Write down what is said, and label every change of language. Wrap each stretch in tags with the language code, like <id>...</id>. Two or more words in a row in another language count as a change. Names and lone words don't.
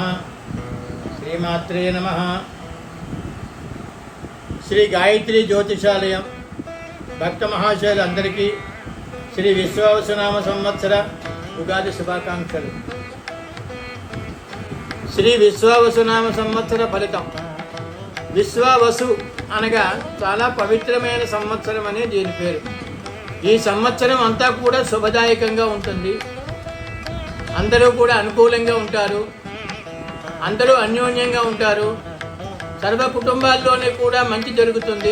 <sa>श्रीमात्रे नमः।</sa> <te>శ్రీ గాయత్రీ జ్యోతిషాలయం భక్త మహాశయులందరికీ శ్రీ విశ్వావసునామ సంవత్సర ఉగాది శుభాకాంక్షలు।</te> <sa>श्री विश्वावसुनाम संवत्सर फलितं</sa> <te>విశ్వావసు అనగా చాలా పవిత్రమైన సంవత్సరం అనే దీని పేరు. ఈ సంవత్సరం అంతా కూడా శుభదాయకంగా ఉంటుంది. అందరూ కూడా అనుకూలంగా ఉంటారు. అందరూ అన్యోన్యంగా ఉంటారు. సర్వ కుటుంబాల్లోనే కూడా మంచి జరుగుతుంది.</te>